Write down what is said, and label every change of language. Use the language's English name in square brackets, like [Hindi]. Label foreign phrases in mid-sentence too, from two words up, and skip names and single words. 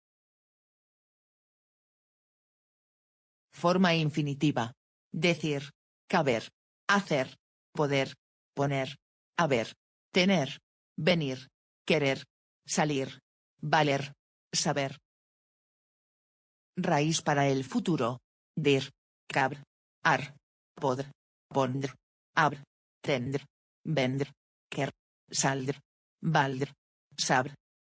[Spanish] Forma infinitiva. Decir. Caber. Hacer. Poder. Poner. Haber. Tener. Venir. Querer. Salir. Valer. Saber. Raíz para el futuro. Dir. Cab. Ar. Podr. Pondr. Abr. Tendr. Vendr. Quer. Saldr. Valdr. Sabr.